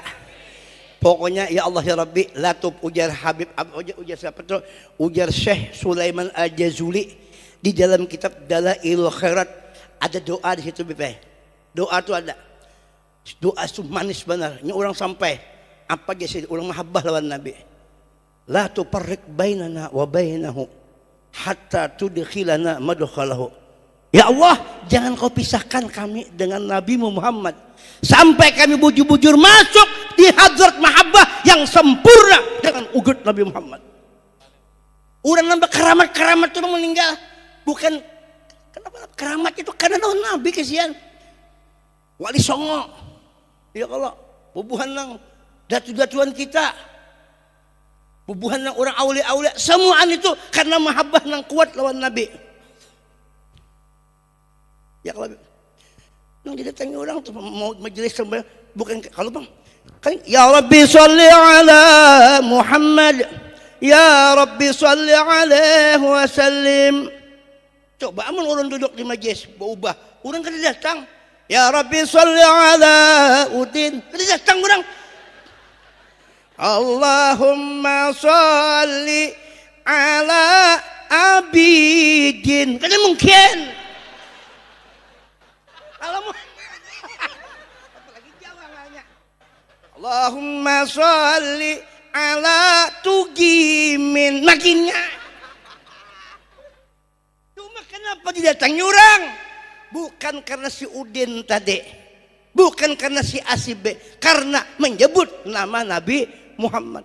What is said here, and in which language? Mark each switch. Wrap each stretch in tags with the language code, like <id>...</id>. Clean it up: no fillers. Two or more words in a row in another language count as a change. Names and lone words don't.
<id>Pokoknya</id> <ar>يا الله يا رب,</ar> <bjn>latub ujar Habib ujar siapa tuh? Ujar Syekh Sulaiman Al-Jazuli di dalam kitab Dalailul Khairat ada doa di situ Bapak. Doa tuh ada. Doa itu manis benar. Ini orang sampai apa aja sih orang mahabbah lawan Nabi.</bjn> <ar>لا تفرق بيننا وبينه حتى تدخلنا مدخله. يا الله,</ar> <bjn>jangan kau pisahkan kami dengan Nabi Muhammad sampai kami bujur-bujur masuk di hadrat mahabbah yang sempurna dengan ugut Nabi Muhammad. Urang nambah keramat itu meninggal. Bukan kenapa keramat itu karena nabi kesian. Wali Songo. Ya kalau bubuhan nang datu-datuan kita. Bubuhan nang orang aulia-aulia semuaan itu karena mahabbah nang kuat lawan nabi. Ya kalau nang didatangi orang tuh mau majelis bukan kalau bang kan</bjn> <ar>يا رب صل على محمد يا رب صل عليه وسلم.</ar> <bjn>Coba amun orang duduk di majelis berubah orang kan datang</bjn> <ar>يا رب صل على Udin</ar> <bjn>kan datang orang</bjn> <ar>اللهم صل على عابدين</ar> <bjn>kan mungkin kalau apalagi Jawa nanya</bjn> <ar>اللهم صل على Tugimin</ar> <bjn>makinnya cuma kenapa didatangi orang bukan karena si Udin tadi bukan karena si Asib karena menyebut nama Nabi Muhammad.</bjn>